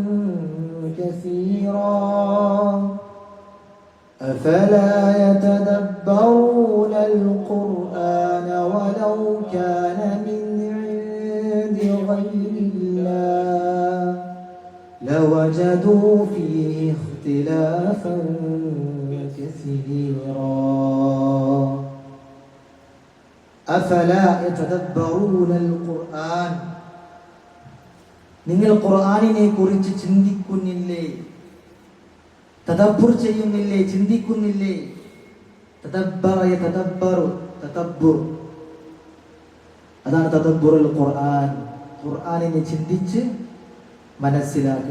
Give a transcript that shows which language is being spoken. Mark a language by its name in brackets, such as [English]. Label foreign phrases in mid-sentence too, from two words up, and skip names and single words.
[Arabic] كثيرا أفلا يتدبرون القرآن ولو كان من عند غير الله لوجدوا فيه اختلافا كثيرا أفلا يتدبرون القرآن [Malayalam] നിങ്ങൾ ഖുർആനിനെ കുറിച്ച് ചിന്തിക്കുന്നില്ലേ? തദബ്ബുർ ചെയ്യുന്നില്ലേ? ചിന്തിക്കുന്നില്ലേ? [Arabic] تدبر يتدبر تدبر, അതാണ് تدبر القرآن. [Malayalam] ഖുർആനിനെ ചിന്തിച്ച് മനസ്സിലാക്കുക.